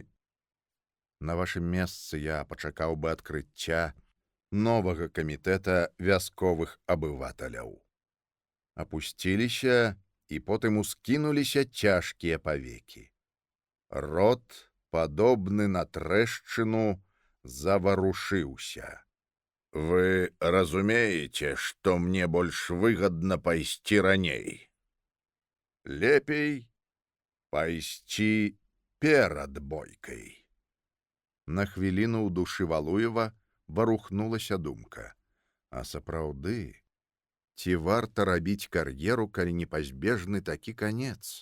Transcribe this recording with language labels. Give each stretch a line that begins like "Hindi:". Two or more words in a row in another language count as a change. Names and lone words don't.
Belarusian: На вашым месцы я пачакаў бы адкрыцця новага камітэта вясковых абываталяў. Апусціліся і потым ускінуліся цяжкія павекі. Рот, падобны на трэшчыну, заварушыўся.
Russian: Вы разумеете, что мне больше выгодно пойти раней? Лепей пойти перад бойкой.
Belarusian: На хвіліну ў душы Валуева варухнулася думка. А сапраўды, ці варта рабіць кар'еру, калі непазбежны такі канец?